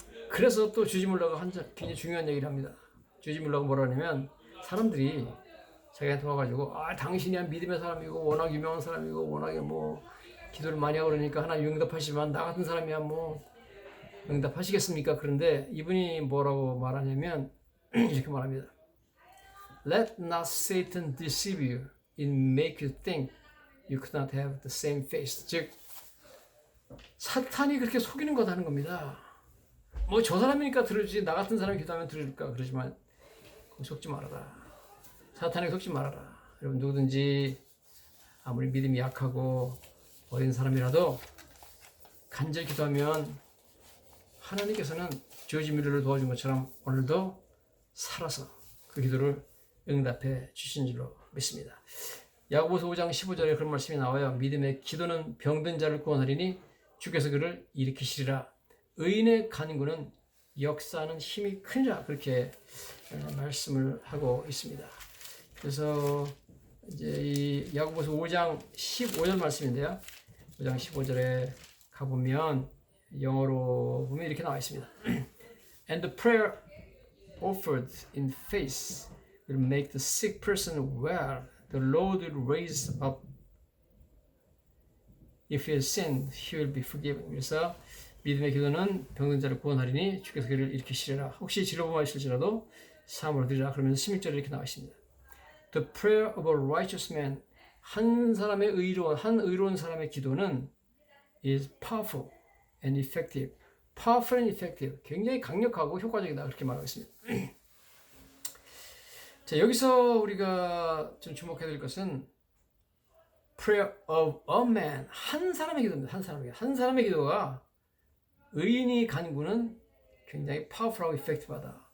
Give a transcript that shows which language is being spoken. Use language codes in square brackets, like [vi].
[ko] 그래서 또 조지 물러가 굉장히 중요한 얘기를 합니다. 조지 물러가 뭐라 하냐면 사람들이 자기한테 와가지고 당신이 믿음의 사람이고 워낙 유명한 사람이고 워낙에 뭐 기도를 많이 하고 그러니까 하나님 응답하시지만 나 같은 사람이야 뭐 응답하시겠습니까? 그런데 이분이 뭐라고 말하냐면 이렇게 말합니다. [en] Let not Satan deceive you and make you think you could not have the same faith. [ko] 즉 사탄이 그렇게 속이는 거다는 겁니다. 뭐 저 사람이니까 들을지 나 같은 사람이 기도하면 들을까 그러지만 속지 말아라. 사탄에게 속지 말아라. 여러분 누구든지 아무리 믿음이 약하고 어린 사람이라도 간절히 기도하면 하나님께서는 조지 뮬러를 도와준 것처럼 오늘도 살아서 그 기도를 응답해 주신 줄로 믿습니다. 야고보서 5장 15절에 그런 말씀이 나와요. 믿음의 기도는 병든 자를 구원하리니 주께서 그를 일으키시리라. 의인의 간구는 역사하는 힘이 큰 자. 그렇게 말씀을 하고 있습니다. 그래서 이제 이 야고보서 5장 15절 말씀인데요. 5장 15절에 가보면 영어로 보면 이렇게 나와 있습니다. [en] And the prayer offered in faith will make the sick person well. The Lord will raise up. If he has sinned, he will be forgiven. [ko] 그래서 믿음의 기도는 병든 자를 구원하리니 주께서 그를 일으키시리라. 혹시 질러보마실지라도 사함을 얻으리라. 그러면서 16절에 이렇게 나와 있습니다. [en] The prayer of a righteous man, [ko] 한 의로운 사람의 기도는 [en] is powerful and effective. Powerful and effective. [ko] 굉장히 강력하고 효과적이다. 그렇게 말하고 있습니다. 자, 여기서 우리가 좀 주목해야 될 것은 [en] prayer of a man, [ko] 한 사람의 기도입니다. 한 사람의 기도가 의인이 간구는 굉장히 powerful하고 effective하다.